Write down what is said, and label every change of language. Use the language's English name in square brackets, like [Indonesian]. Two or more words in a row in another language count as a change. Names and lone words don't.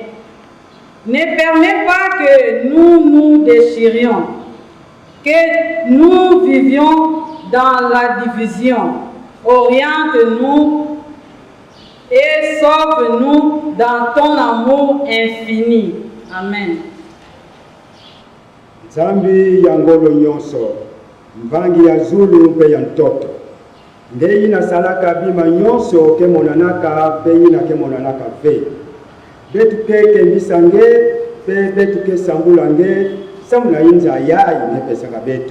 [French] Ne permets pas que nous nous déchirions, que nous vivions dans la division. Oriente-nous et sauve-nous dans ton amour infini. Amen. [Kituba (Democratic Republic of Congo)] Nzambi ya ngolo nyonso, mvangi ya zulu mpe ya ntoto, ngeyi na salaka bima nyonso ke monanaka pe ina ke monanaka ve. Betu ke kembisa nge pe betu ke sambula nge samuna inza yayi nepesaka betu.